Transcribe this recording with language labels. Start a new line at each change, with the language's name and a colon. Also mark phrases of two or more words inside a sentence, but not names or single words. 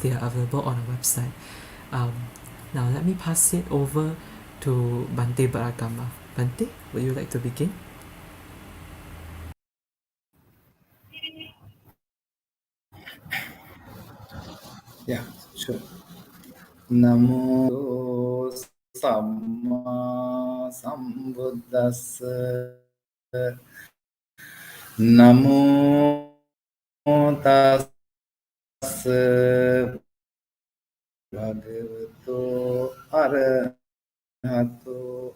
English: They are available on our website. Now let me pass it over to Bante Baragama. Bante, would you like to begin? Yeah, sure.
Pali: Namo Samma Sambuddhassa. Namo Tassa Bhagavato Arahato.